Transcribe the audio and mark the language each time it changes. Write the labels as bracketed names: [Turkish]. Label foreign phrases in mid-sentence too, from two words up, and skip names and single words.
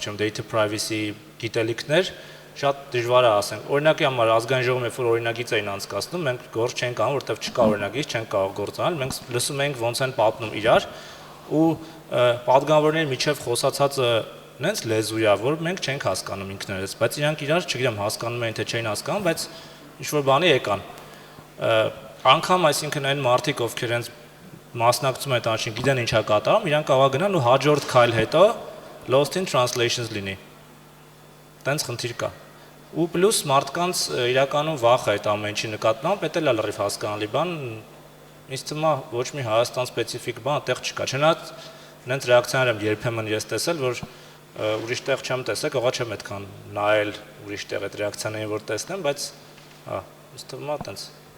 [Armenian] չեմ [English] data privacy [Armenian] գիտելիքներ, շատ դժվար է ասենք։ Օրինակի համար ազգային ժողովում երբ որ օրինագիծ էին անցկացնում, մենք գործ չենք անում, որովհետև չկա օրինագիծ, չենք կարող գործ անել, մենք լսում ենք ոնց են պատմում իրար ու պատգամավորների միջև խոսացածը նենց լեզու է, որ մենք չենք հասկանում ինքներս, բայց իրանք իրար, չգիտեմ, հասկանում են թե չէին հասկանում, բայց ինչ-որ բանի եկան։ Անգամ այսինքն այն մարդիկ, ովքեր հենց մասնակցում են տանջին, գիտեն ինչա կատարում, իրանք կարող գնան ու հաջորդ քայլ հետո lost [English] in translations [Armenian] լինի։ Տենց խնդիր կա։ Ու պլյուս մարդկանց իրականում վախ է այդ ամեն ինչի նկատմամբ, դա էլ է լրիվ հասկանալի բան, ինձ թվում է ոչ մի Հայաստան սպეციფիկ բան այդտեղ չկա։ Չնայած նենց ռեակցիաներ եմ երբեմն ես տեսել, որ ուրիշ տեղ չեմ տեսել, ողա չեմ այդքան նայել ուրիշ տեղ այդ ռեակցիաներին որ տեսնեմ, բայց հա, ինձ թվում է տենց։